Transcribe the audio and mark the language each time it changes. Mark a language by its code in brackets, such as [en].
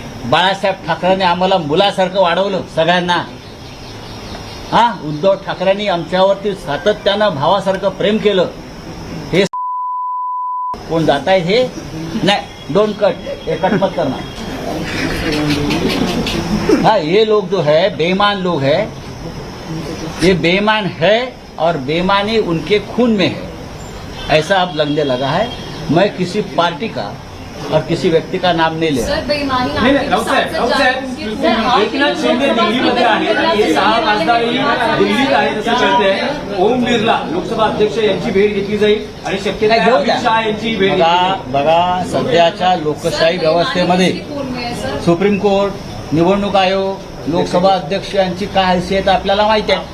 [mr] बाळासाहेब ठाकरेंनी आम्हाला मुलासारखं वाढवलं सगळ्यांना. हा उद्धव ठाकरेंनी आमच्यावरती सातत्यानं भावासारखं प्रेम केलं. हे कोण जात आहे हे नाही, [en] don't cut, [mr] हे [hi] कट मत करना. हाँ ये लोग जो है बेईमान लोग है, ये बेईमान है और बेईमानी उनके खून में है, ऐसा अब लगने लगा है. मैं किसी पार्टी का और किसी व्यक्ति का नाम नहीं ले रहा. सर बेईमानी [mr] नाही, राऊतसाहेब, एकनाथ शिंदे दिल्लीमध्ये आहेत आणि हे 6 खासदारही दिल्लीत आहेत असं कळतंय. ओम बिर्ला लोकसभा अध्यक्ष यांची भेट घेतली जाईल आणि शक्यता आहे अमित शहा यांची भेट घेतली जाईल. बघा सध्याच्या लोकशाही व्यवस्थेमध्ये सुप्रीम कोर्ट, निवडणूक आयोग, लोकसभा अध्यक्ष यांची काय हैसियत आपल्याला माहिती आहे.